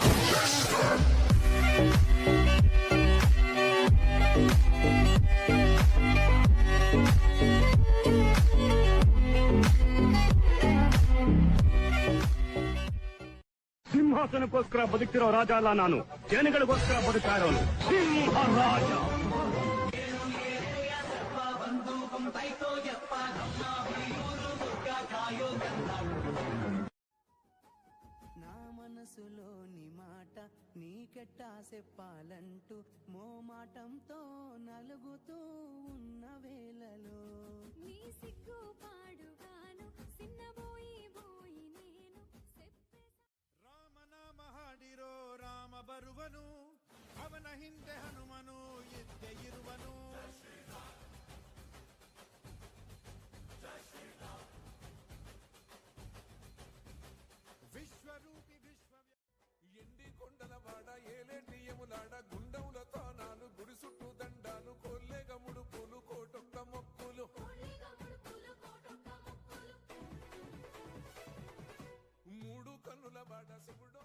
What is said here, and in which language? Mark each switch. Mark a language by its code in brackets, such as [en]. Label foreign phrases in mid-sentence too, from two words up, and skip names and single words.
[kn] ಸಿಂಹಾಸನಕ್ಕೋಸ್ಕರ ಬದುಕ್ತಿರೋ ರಾಜ ಅಲ್ಲ ನಾನು, ಜನಗಳಿಗೋಸ್ಕರ ಬದುಕ್ತಾ ಇರೋನು ಸಿಂಹ ರಾಜ. [te] నా మనసులోని మాట నీకెట్టా చెప్పాలంటూ మోమాటంతో నలుగుతూ ఉన్న వేళలో నీ సిగ్గు పాడుగాను సిన్నబోయి బోయి నేను [kn] ರಾಮನಾಮ ಹಾಡಿರೋ ರಾಮ ಬರುವನು, ಅವನ ಹಿಂದೆ ಹನುಮನು ಇದ್ದೇ ಇರುವನು. [te] విశ్వరూపి ఎండి కొండల వాడ ఏలేటి యములాడ గుండముల తానాలు గుడి చుట్టూ దండాలు కొల్లేగ ముడుపులు కోటొక్క మొక్కులు మూడు కన్నుల వాడ శివుడో